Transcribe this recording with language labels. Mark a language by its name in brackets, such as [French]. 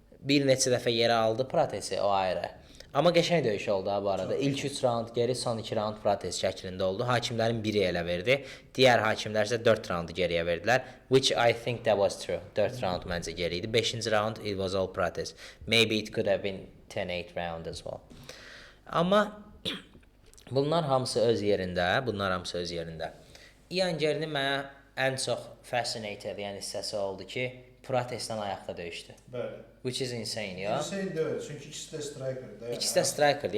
[Azerbaijani] Bir neçə dəfə yerə aldı Pratesi, o ayrı. Amma qəşəng döyüş oldu bu arada. İlk 3 raund Gary, son 2 raund Prates şəklində oldu. Hakimlərin biri elə verdi. Digər hakimlər isə 4 raundu geriyə verdilər. [English] Which I think that was true. [Azerbaijani] 4 raund məncə geri idi. [English] 5-ci round it was all Prates. Maybe it could have been 10-8 round as well. [Azerbaijani] Amma bunlar hamısı öz yerində. Ian Gary'nin mənə ən çox fascinated, yəni hissəsi oldu ki, Prateslə ayaqda döyüşdü. Bəli. [English] Which is insane, ya. [Azerbaijani] Insane deyil, çünki ikisi də strikerdir. İkisi də strikerdir.